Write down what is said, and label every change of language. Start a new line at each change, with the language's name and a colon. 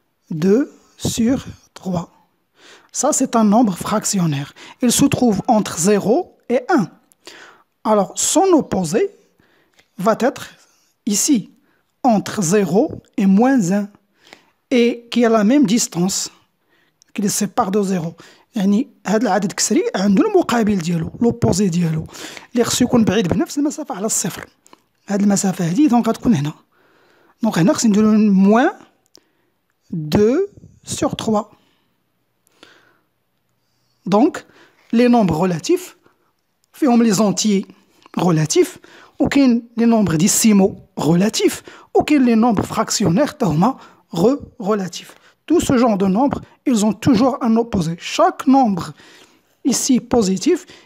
French: 2 sur 3. Ça, c'est un nombre fractionnaire. Il se trouve entre 0 et 1. Alors, son opposé va être ici, entre 0 et moins 1, et qui a la même distance, qui les sépare de 0.
Arabic: يعني هذا العدد الكسري عنده المقابل ديالو، لوبوزي ديالو اللي خصو يكون بعيد بنفس المسافة على الصفر. هذه المسافة هذه دونك غتكون هنا. دونك هنا خصني نديرو موان
French: 2 sur 3. Donc, les nombres relatifs,
Arabic: فيهم
French: les entiers relatifs, ou les nombres décimaux relatifs, ou les nombres fractionnaires
Arabic: تهما
French: relatifs. Tout ce genre de nombres, ils ont toujours un opposé. Chaque nombre ici positif,